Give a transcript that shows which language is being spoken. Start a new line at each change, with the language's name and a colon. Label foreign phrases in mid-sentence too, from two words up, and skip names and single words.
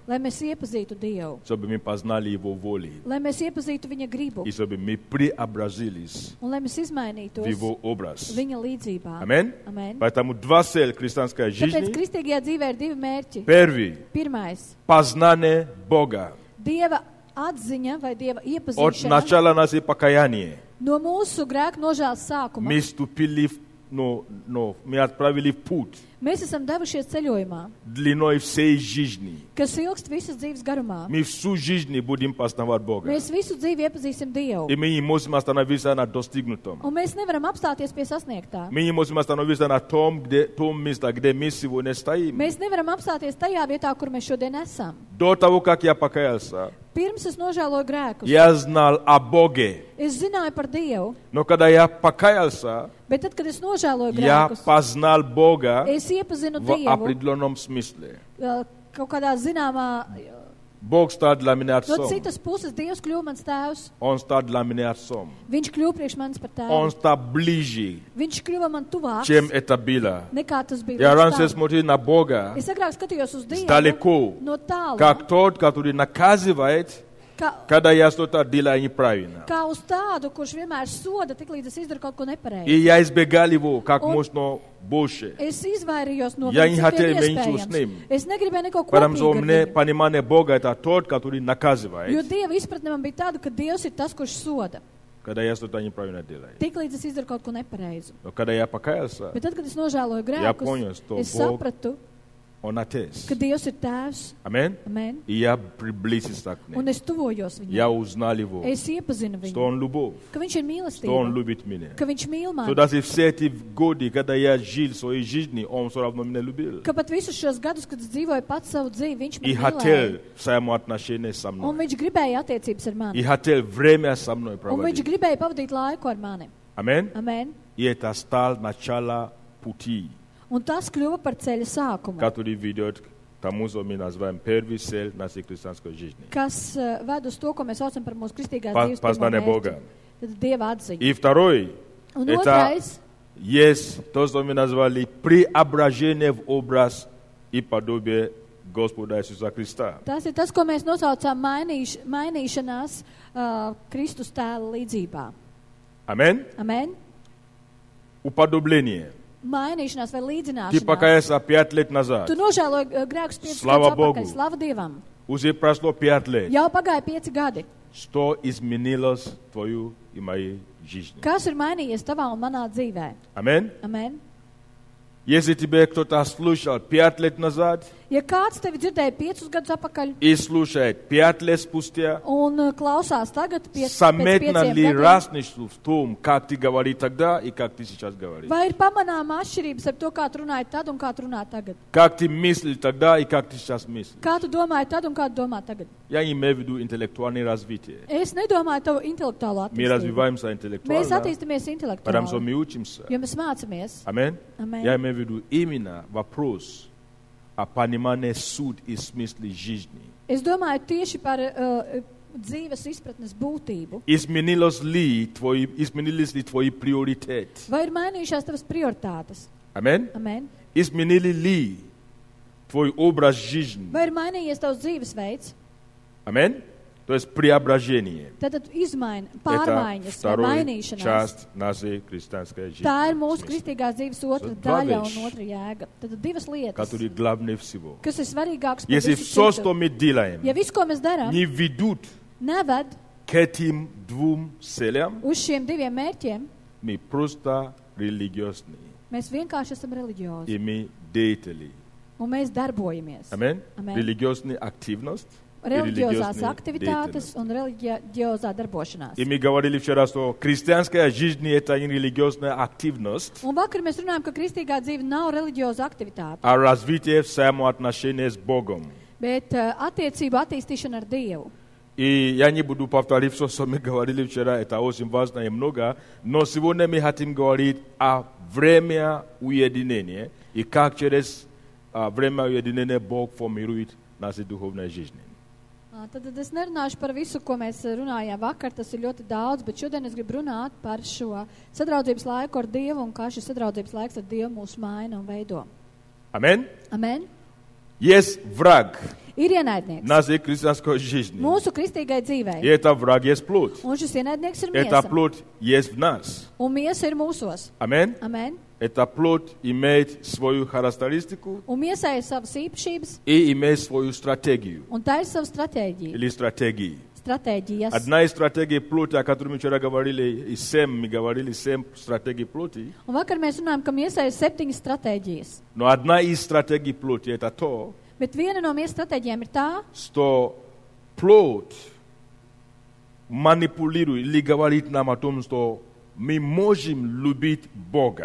Latvian: Lai mēs iepazītu Dievu.
Russian: Чтобы мы познали Его волю.
Latvian: Lai mēs iepazītu viņa gribu.
Russian: И чтобы мы преобразились
Latvian: Un lai mēs
Russian: в
Latvian: izmainītos
Russian: Его образ.
Latvian: viņa līdzībā.
Russian: Аминь.
Latvian: Amen.
Russian: Поэтому два цели христианской
Latvian: Tāpēc
Russian: жизни.
Latvian: kristīgajā dzīvē ir divi mērķi.
Russian: Первый
Latvian: Pirmais
Russian: – познание Бога. –
Latvian: Dieva atziņa vai Dieva
Russian: От
Latvian: iepazīšana
Russian: начала нашего покаяния
Latvian: no mūsu grēka nožēlas sākuma.
Russian: мы вступили, мы отправили в путь.
Latvian: Mēs esam devušies ceļojumā,
Russian: длиной всей жизни.
Latvian: kas ilgst visas dzīves garumā.
Russian: Мы всю жизнь будем познавать Бога.
Latvian: Mēs visu dzīvi iepazīsim Dievu.
Russian: И мы не можем остановиться на достигнутом.
Latvian: Un mēs nevaram apstāties pie sasniegtā.
Russian: Мы не можем остановиться на том месте, где мы сегодня стоим.
Latvian: Mēs nevaram apstāties tajā vietā, kur mēs šodien esam.
Russian: До того, как я покаялся,
Latvian: Pirms es nožēloju grēkus,
Russian: я знал о Боге.
Latvian: es zināju par Dievu,
Russian: Но когда я покаялся,
Latvian: bet tad, kad es nožēloju
Russian: я
Latvian: grēkus,
Russian: познал Бога
Latvian: es iepazinu
Russian: в
Latvian: Dievu
Russian: определенном смысле.
Latvian: Kaut kādā zināmā,
Russian: Бог стал для меня
Latvian: no
Russian: отцом.
Latvian: citas puses Dievs kļuva mans tēvs.
Russian: Он стал для меня отцом.
Latvian: Viņš kļuva priekš manis par
Russian: Он
Latvian: tēvu.
Russian: стал ближе,
Latvian: Viņš kļuva man tuvāks,
Russian: чем это было.
Latvian: nekā tas bija
Russian: Я
Latvian: līdz
Russian: раньше
Latvian: tam.
Russian: смотрел на Бога
Latvian: Es agrāk skatījos uz Dievu
Russian: далеко,
Latvian: no tālu,
Russian: как тот, который наказывает, когда я что-то делаю неправильно.
Latvian: kā uz tādu, kurš vienmēr soda, tik līdz es izdaru kaut ko
Russian: И
Latvian: nepareizi.
Russian: я избегал его как Он- можно больше.
Latvian: Es izvairījos no Ja viņa, viņi cik vien
Russian: хотели меньше
Latvian: iespējams.
Russian: с ним.
Latvian: Es negribēju neko
Russian: Потому
Latvian: kopīgu
Russian: что у
Latvian: ar
Russian: меня
Latvian: viņu.
Russian: понимание Бога это тот, который
Latvian: Jo
Russian: наказывает,
Latvian: Dieva izpratne man bija tāda, ka Dievs ir tas, kurš soda,
Russian: когда я что-то неправильно делаю.
Latvian: tik līdz es izdaru kaut ko nepareizu.
Russian: Но когда я покаялся,
Latvian: Bet tad, kad es nožēloju
Russian: понял,
Latvian: grēkus,
Russian: что
Latvian: es
Russian: Бог-
Latvian: sapratu,
Russian: Он отец.
Latvian: ka Dievs ir tēvs.
Russian: Аминь.
Latvian: Amen.
Russian: И я приблизился к
Latvian: Un
Russian: нему.
Latvian: es tuvojos
Russian: Я
Latvian: viņam.
Russian: узнал его,
Latvian: Es iepazinu
Russian: что
Latvian: viņu,
Russian: он любовь,
Latvian: ka viņš ir
Russian: что он
Latvian: mīlestība,
Russian: любит меня.
Latvian: ka viņš mīl
Russian: То
Latvian: mani,
Russian: даже все эти годы, когда я жил своей жизнью, он все равно меня любил.
Latvian: ka pat visus šos gadus, kad es dzīvoju pats savu dzīvi, viņš
Russian: И
Latvian: man
Russian: хотел
Latvian: mīlēja.
Russian: взаимоотношения со
Latvian: Un
Russian: мной.
Latvian: viņš gribēja attiecības ar
Russian: И
Latvian: mani.
Russian: хотел время со мной
Latvian: Un viņš
Russian: проводить.
Latvian: gribēja pavadīt laiku ar mani.
Russian: Аминь.
Latvian: Amen.
Russian: И это стало начало пути,
Latvian: Un tas kļuva par ceļa sākumu,
Russian: который ведет к тому, что мы называем первый цель нашей христианской жизни.
Latvian: kas ved uz to, ko mēs saucam par mūsu kristīgās Pas- dzīves pirmo
Russian: познание
Latvian: mērķi.
Russian: Бога.
Latvian: Tad Dieva atziņa.
Russian: И второй,
Latvian: Un
Russian: это
Latvian: otrais,
Russian: есть то, что мы назвали преображение в образ и подобие Господа Иисуса Христа.
Latvian: tas ir tas, ko mēs nosaucām mainīšanās Kristus tēla līdzībā.
Russian: Аминь.
Latvian: Amen.
Russian: Уподобление.
Latvian: Mainīšanās vai
Russian: Ты
Latvian: līdzināšanās.
Russian: покаялся 5 лет назад.
Latvian: Tu nožēloji grēkus 5
Russian: Slava
Latvian: gadus
Russian: Bogu.
Latvian: atpakaļ. Slava Dievam.
Russian: Уже прошло 5 лет.
Latvian: Jau pagāja 5 gadi.
Russian: Что изменилось в твою и моей жизни?
Latvian: Kas ir mainījies tavā un manā dzīvē?
Russian: Аминь.
Latvian: Amen.
Russian: Если тебе кто-то слушал 5 лет назад
Latvian: Ja kāds tevi dzirdēja 5 gadus atpakaļ
Russian: и слушает 5 лет спустя,
Latvian: un klausās tagad pēc
Russian: заметно
Latvian: 5
Russian: ли
Latvian: gadiem,
Russian: разницу в том, как ты говорил тогда и как ты сейчас говоришь?
Latvian: vai ir pamanāma atšķirības ar to, kā tu runāji tad un kā tu runā tagad?
Russian: Как ты мыслил тогда и как ты сейчас мыслишь?
Latvian: Kā tu domāji tad un kā tu domā tagad?
Russian: Я имею в виду интеллектуальное развитие.
Latvian: Es nedomāju tavu intelektuālo
Russian: Мы
Latvian: attīstību.
Russian: развиваемся
Latvian: Mēs
Russian: интеллектуально,
Latvian: attīstamies
Russian: потому что
Latvian: intelektuāli,
Russian: мы учимся.
Latvian: jo mēs mācamies.
Russian: Аминь.
Latvian: Amen.
Russian: Я имею в виду именно вопрос о понимании суть и смысла жизни.
Latvian: Es domāju tieši par dzīves izpratnes būtību.
Russian: Изменились ли твои приоритеты?
Latvian: Vai ir mainījušās tavas prioritātes?
Russian: Аминь.
Latvian: Amen.
Russian: Изменили ли твой образ жизни?
Latvian: Vai ir mainījies tavs dzīvesveids?
Russian: Аминь. То есть преображение.
Latvian: Tad izmaina,
Russian: Это
Latvian: pārmaiņas vai
Russian: вторая
Latvian: mainīšanās.
Russian: часть нашей христианской жизни.
Latvian: Tā ir mūsu
Russian: Смысл,
Latvian: kristīgās dzīves otra
Russian: Два
Latvian: daļa
Russian: вещи.
Latvian: un otra jēga. Tad divas lietas,
Russian: который главнее всего.
Latvian: kas ir svarīgākas par
Russian: Если
Latvian: visu
Russian: все,
Latvian: citu.
Russian: что мы делаем,
Latvian: Ja viss, ko mēs darām,
Russian: не ведут
Latvian: neved
Russian: к этим двум целям,
Latvian: uz šiem diviem mērķiem,
Russian: мы просто религиозны.
Latvian: mēs vienkārši esam reliģiozi
Russian: И мы деятели.
Latvian: un mēs darbojamies.
Russian: Аминь.
Latvian: Amen.
Russian: Религиозная активность и
Latvian: Reliģiozās
Russian: религиозная
Latvian: aktivitātes
Russian: деятельность.
Latvian: un reliģiozā darbošanās.
Russian: И мы говорили вчера, что христианская жизнь – это не религиозная активность,
Latvian: Un vakar mēs runājam, ka kristīgā dzīve nav reliģioza aktivitāte,
Russian: а развитие взаимоотношений с Богом.
Latvian: bet attiecību attīstīšana ar Dievu.
Russian: И я не буду повторить все, что мы говорили вчера, это очень важно и много, но сегодня мы хотим говорить о время уединения и как через время уединения Бог формирует наши духовные жизни.
Latvian: Tad es nerunāšu par visu, ko mēs runājām vakar, tas ir ļoti daudz, bet šodien es gribu runāt par šo sadraudzības laiku ar Dievu un kā šis sadraudzības laiks ar Dievu mūs maina un veido.
Russian: Аминь.
Latvian: Amen.
Russian: Есть враг
Latvian: Ir ienaidnieks
Russian: нашей христианской жизни.
Latvian: mūsu kristīgai
Russian: И
Latvian: dzīvei,
Russian: это враг есть плоть.
Latvian: un šis ienaidnieks ir
Russian: Эта
Latvian: miesa,
Russian: плоть есть в нас.
Latvian: un miesa ir mūsos.
Russian: Аминь.
Latvian: Amen.
Russian: Эта плоть имеет свою характеристику
Latvian: Un miesai ir savas īpašības,
Russian: и имеет свою стратегию
Latvian: un tā ir sava stratēģija.
Russian: или стратегии.
Latvian: stratēģijas.
Russian: Одна из стратегий плоти, о которой мы вчера говорили, мы говорили 7 стратегий плоти.
Latvian: Un vakar mēs runājam, ka miesai ir 7 stratēģijas.
Russian: Но одна из стратегий плоти это то,
Latvian: Bet viena no miesas stratēģijām ir tā,
Russian: что плоть манипулирует или говорит нам о том, что мы можем любить Бога